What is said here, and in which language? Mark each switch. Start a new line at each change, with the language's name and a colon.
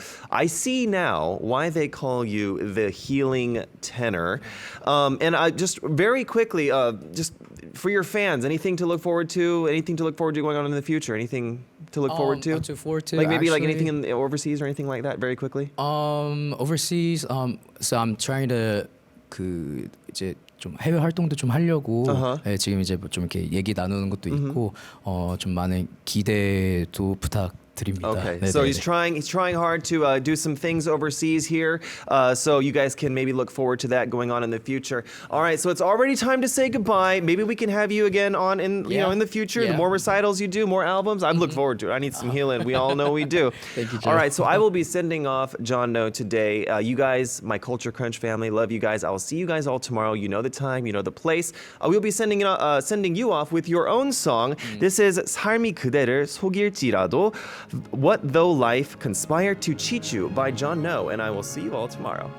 English: I see now why they call you the healing tenor. And I just very quickly, just for your fans, anything to look forward to? Anything to look forward to going on in the future? Anything to look forward to? Like maybe like anything in overseas or anything like that? Very quickly. Overseas. So I'm trying to
Korean: 이제 좀 해외 활동도 좀 하려고 지금 이제 좀 이렇게 얘기 나누는 것도 있고 좀 많은 기대도 부탁드립니다.
English: Okay, so he's trying hard to do some things overseas here, so you guys can maybe look forward to that going on in the future. All right, so it's already time to say goodbye. Maybe we can have you again on in the future. The more recitals you do, more albums. I look forward to it. I need some healing. We all know we do. Thank you, Joe. All right, so I will be sending off John Noh today. You guys, my Culture Crunch family, love you guys. I will see you guys all tomorrow. You know the time, you know the place. We'll be sending you off with your own song. This is 삶이 그대를 속일지라도. What Though Life Conspired to Cheat You by John Noh, and I will see you all tomorrow.